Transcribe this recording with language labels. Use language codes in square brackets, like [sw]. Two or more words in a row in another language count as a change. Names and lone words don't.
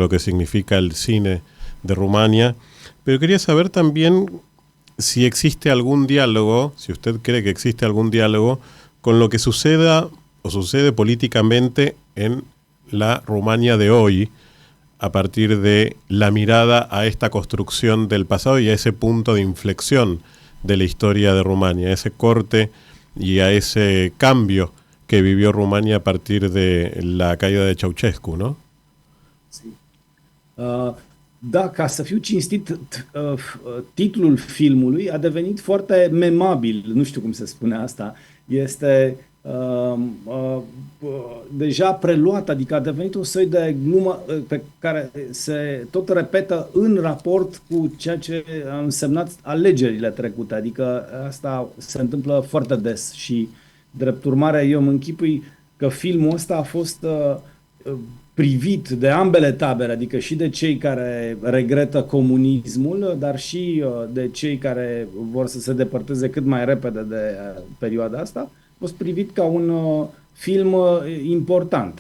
[es] lo que significa el cine de Rumania, pero quería saber también si existe algún diálogo, si usted cree que existe algún diálogo con lo que suceda o sucede políticamente en la Rumania de hoy, a partir de la mirada a esta construcción del pasado y a ese punto de inflexión de la historia de Rumania, a ese corte y a ese cambio que vivió Rumania a partir de la caída de Ceausescu, ¿no? Sí. [ro] Da, ca să fiu cinstit, titlul filmului a devenit foarte memabil, nu știu cum se spune asta, este deja preluat, adică a devenit un soi de glumă pe care se tot repetă în raport cu ceea ce a însemnat alegerile trecute, adică asta se întâmplă foarte des și drept urmare eu mă închipui că filmul ăsta a fost privit de ambele tabere, adică și de cei care regretă comunismul, dar și de cei care vor să se depărteze cât mai repede de perioada asta, a fost privit ca un film important.